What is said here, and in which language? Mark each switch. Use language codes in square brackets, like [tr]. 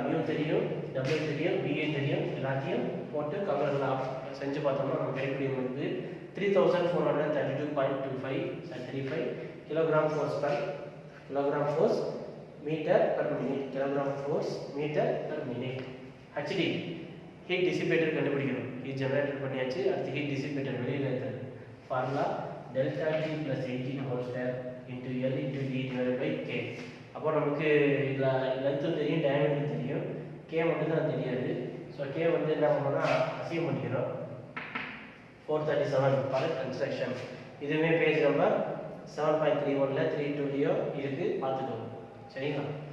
[ta] Mu தெரியும், W தெரியும், VA தெரியும், எல்லாத்தையும் போட்டு கவர்லாம் செஞ்சு பார்த்தோம்னா நம்ம கிடைக்கக்கூடிய வந்து 3432.35 kilogram force per kilogram force meter per minute, kilogram force meter per minute. HD heat dissipator கண்டுபிடிக்கணும். heat generated பண்ணியாச்சு. அடுத்து heat dissipator வெளியில இருக்குது. [en] Formula delta T plus 18 whole square into L into D divided by K. [ta] அப்போ நமக்கு இதுல லென்த்தும் தெரியும், டயமீட்டரும் தெரியும், K மட்டும் தான் தெரியாது. ஸோ K வந்து என்ன பண்ணோம்னா அசீவ் பண்ணிக்கிறோம். 437 ஃபார் கன்ஸ்ட்ரக்ஷன். இதுவுமே பேஜ் நம்பர் 7.31ல 3.2லையோ இருக்குது, பார்த்துக்கோங்க. சரிங்களா?